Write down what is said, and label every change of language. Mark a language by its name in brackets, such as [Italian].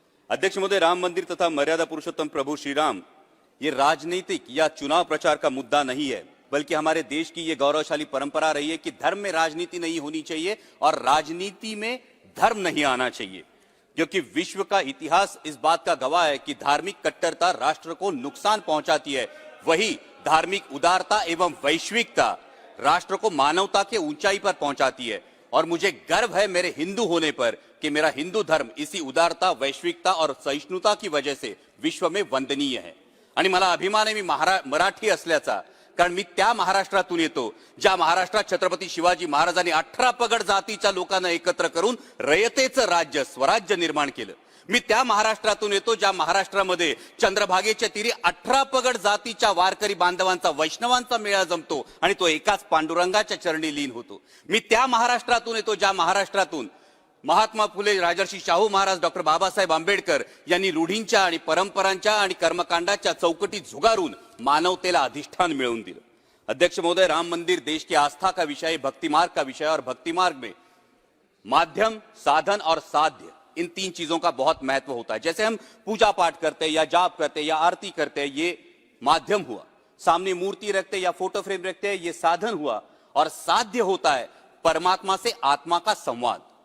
[Hindi] अध्यक्ष महोदय, राम मंदिर तथा मर्यादा पुरुषोत्तम प्रभु श्री राम ये राजनीतिक या चुनाव प्रचार का मुद्दा नहीं है, बल्कि हमारे देश की ये गौरवशाली परंपरा रही है कि धर्म में राजनीति नहीं होनी चाहिए और राजनीति में धर्म नहीं आना चाहिए, क्योंकि विश्व का इतिहास इस बात का गवाह है कि धार्मिक कट्टरता राष्ट्र को नुकसान पहुंचाती है, वही धार्मिक उदारता एवं वैश्विकता राष्ट्र को मानवता के ऊंचाई पर पहुंचाती है। और मुझे गर्व है मेरे हिंदू होने पर कि मेरा हिंदू धर्म इसी उदारता, वैश्विकता और सहिष्णुता की वजह से विश्व में वंदनीय है। [Marathi] आणि मला अभिमान आहे मी मराठी असल्याचा, कारण मी त्या महाराष्ट्रातून येतो ज्या महाराष्ट्रात छत्रपती शिवाजी महाराजांनी 18 पगड जातीच्या लोकांना एकत्र करून रयतेचं राज्य, स्वराज्य निर्माण केलं। मी त्या महाराष्ट्रातून येतो ज्या महाराष्ट्रामध्ये चंद्रभागेच्या तीरी 18 पगड जातीच्या वारकरी बांधवांचा, वैष्णवांचा मेळा जमतो आणि तो एकाच पांडुरंगाच्या चरणी लीन होतो। मी त्या महाराष्ट्रातून येतो ज्या महाराष्ट्रातून महात्मा फुले, राजर्षी शाहू महाराज, डॉक्टर बाबासाहेब आंबेडकर यांनी रूढींच्या आणि परंपरांच्या आणि कर्मकांडाच्या चौकटीत झुगारून मानवतेला अधिष्ठान मिळवून दिलं। [Hindi] अध्यक्ष महोदय, राम मंदिर देश की आस्था का विषय है, भक्ति मार्ग का विषय है और भक्ति मार्ग में माध्यम, साधन और साध्य, इन 3 चीजों का बहुत महत्व होता है। जैसे हम पूजा पाठ करते हैं या जाप करते हैं या आरती करते हैं, ये माध्यम हुआ। सामने मूर्ति रखते या फोटो फ्रेम रखते हैं, ये साधन हुआ। और साध्य होता है परमात्मा से आत्मा का संवाद।